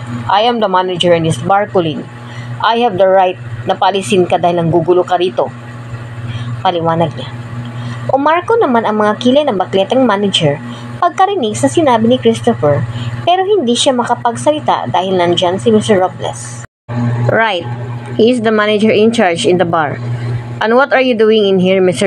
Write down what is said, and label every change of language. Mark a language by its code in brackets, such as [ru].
[en] I am the manager in this bar, Colleen. I have the right [tl] na paalisin ka dahil ang gugulo ka rito. Paliwanag niya. Umarko naman ang mga kilay ng bakletang manager pagkarinig sa sinabi ni Christopher, pero hindi siya makapagsalita dahil nandyan si Mr. [en] Robles. Right. He is the manager in charge in the bar. And what are you doing in here, Mr.